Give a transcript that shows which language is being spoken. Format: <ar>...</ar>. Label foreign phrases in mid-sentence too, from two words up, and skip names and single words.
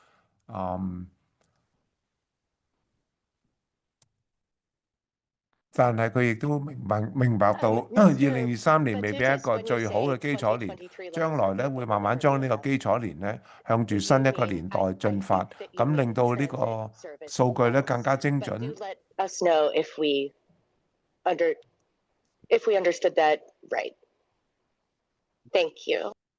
<yue>但係佢亦都明白到2023年未必係一個最好嘅基礎年，將來咧會慢慢將呢個基礎年咧向住新一個年代進發，咁令到呢個數據咧更加精準。</yue> <en>Let us know if we understood that right. Thank you.</en>